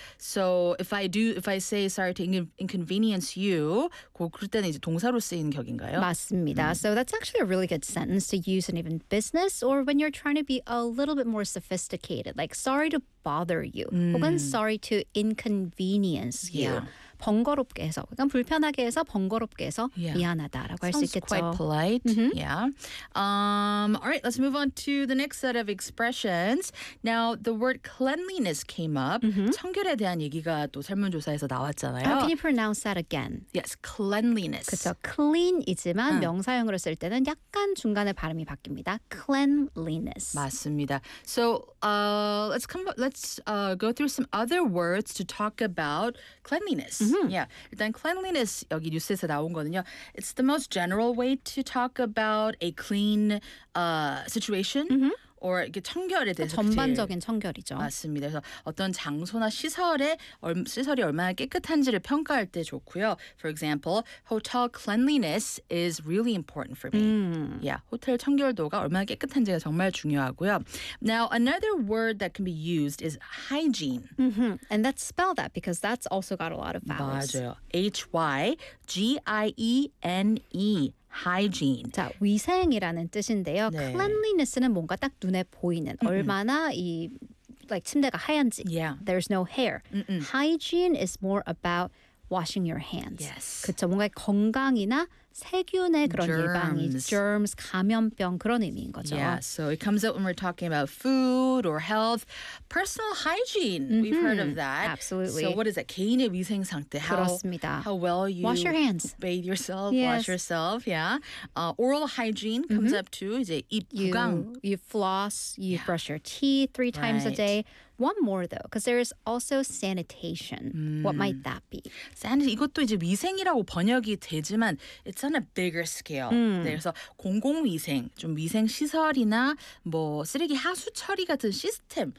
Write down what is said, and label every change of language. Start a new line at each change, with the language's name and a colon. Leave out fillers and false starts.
English: So if I say sorry to inconvenience you,
Korean: 그럴 때는 이제 동사로 쓰인 격인가요? 맞습니다.
English: So that's actually a really good sentence to use in even business, or when you're trying to be a little bit more sophisticated, like sorry to bother you, 혹은 sorry to inconvenience you. Yeah.
Korean: 번거롭게 해서, 약간 불편하게 해서 번거롭게 해서 미안하다라고 할 수 있겠죠.
English: Sounds quite polite. All right, let's move on to the next set of expressions. Now, the word cleanliness came up.
Korean: 청결에 대한 얘기가 또 설문조사에서 나왔잖아요.
English: How can you pronounce that again? Yes, cleanliness.
Korean: 그렇죠. Clean이지만 명사형으로 쓸 때는 약간 중간에 발음이 바뀝니다.
English: Cleanliness.
Korean: 맞습니다.
English: So, let's go through some other words to talk about cleanliness.
Korean: Then cleanliness, 여기 뉴스에서 나온 거는요.
English: It's the most general way to talk about a clean situation.
Korean: Or 이게 청결에 대해서 전반적인 청결이죠. 맞습니다. 그래서 어떤 장소나 시설이 얼마나 깨끗한지를 평가할 때 좋고요.
English: For example, hotel cleanliness is really important for me.
Korean: 호텔 청결도가 얼마나 깨끗한지가 정말 중요하고요.
English: Now, another word that can be used is hygiene. And that's spell that because that's also got a lot of vowels.
Korean: 맞아요.
English: H-Y-G-I-E-N-E. Hygiene.
Korean: 자, 위생이라는 뜻인데요. 네. Cleanliness는 뭔가 딱 눈에 보이는 얼마나 이 like 침대가 하얀지.
English: There's no hair. Hygiene is more about washing your hands. Yes.
Korean: 그쵸, 뭔가 건강이나 세균의 그런
English: germs.
Korean: 예방이 germs, 감염병 그런 의미인 거죠.
English: Yeah, so it comes up when we're talking about food or health. Personal hygiene, we've heard of that. Absolutely. So what is that?
Korean: 개인의 위생 상태. 그렇습니다.
English: How well you wash your hands. Bathe yourself, wash yourself, oral hygiene comes up too.
Korean: 이제 입 구강.
English: You floss, you brush your teeth three times a day. One more though, because there is also sanitation. What might that be?
Korean: Sanitation, 이것도 이제 위생이라고 번역이 되지만
English: it's it's on a bigger scale.
Korean: 네, 그래서 공공위생, 좀 위생시설이나 뭐 쓰레기 하수 처리 같은 시스템.